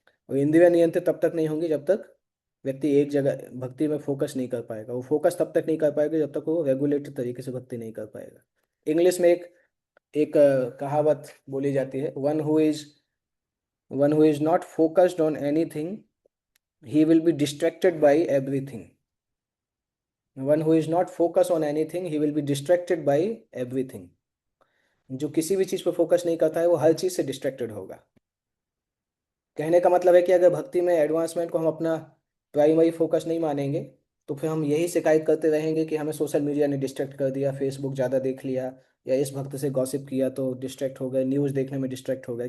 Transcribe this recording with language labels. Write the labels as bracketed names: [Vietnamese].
[Hindi] और इंद्रियां नियंत्रित तब तक नहीं होंगी जब तक व्यक्ति एक जगह भक्ति में फोकस नहीं कर पाएगा। वो फोकस तब तक नहीं कर पाएगा जब तक वो रेगुलेटेड तरीके से भक्ति नहीं कर पाएगा। इंग्लिश में एक एक कहावत बोली जाती है, [English] One who is not focused on anything he will be distracted by everything। one who is not focused on anything he will be distracted by everything। [Hindi] जो किसी भी चीज पर फोकस नहीं करता है वो हर चीज से डिस्ट्रैक्टेड होगा। कहने का मतलब है कि अगर भक्ति में एडवांसमेंट को हम अपना प्राइमरी फोकस नहीं मानेंगे तो फिर हम यही शिकायत करते रहेंगे कि हमें सोशल मीडिया ने डिस्ट्रैक्ट कर दिया, फेसबुक ज़्यादा देख लिया, या इस भक्त से गॉसिप किया तो डिस्ट्रैक्ट हो गए, न्यूज़ देखने में डिस्ट्रैक्ट हो गए।